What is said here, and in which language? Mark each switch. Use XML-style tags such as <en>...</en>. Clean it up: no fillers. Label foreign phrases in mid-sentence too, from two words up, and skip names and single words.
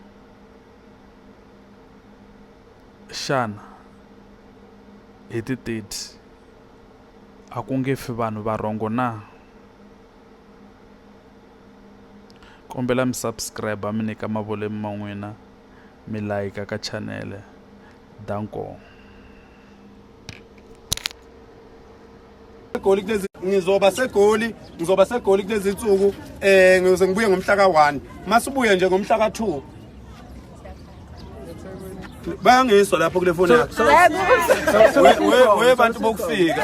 <ts>Xana hi ti 30 a ku nge fi vanhu va rhongo na? Kombela mi subscribe mi nyika mavolemi ma n'wina, mi like ka channel. Danko.</ts> <zu>Ngizoba segoli kulezi insuku ngizoze ngibuye ngomhla ka1 masibuye nje ngomhla ka2 bayangizwa lapho kule phone yakho we bantu bokufika</zu>